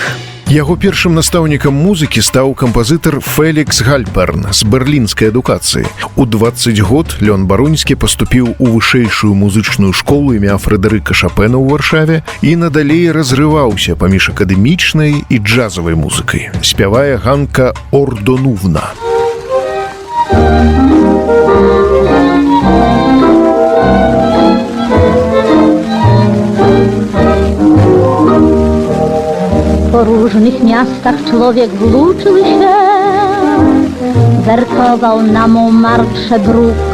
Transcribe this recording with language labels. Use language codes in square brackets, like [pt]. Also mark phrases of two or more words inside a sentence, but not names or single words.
[be] Яго першым настаўнікам музыкі стаў кампазітар Фелікс Гальперн з берлінскай адукацыі. У 20 год Леон Баруньскі паступіў у вышэйшую музычную школу імя Фрэдэрыка Шапена ў Варшаве і надалей разрываўся паміж акадэмічнай і джазавай музыкай. Спявае Ганка Ордонувна. [pl] Po różnych miastach człowiek włóczył się, wertował na Montmartre bruk.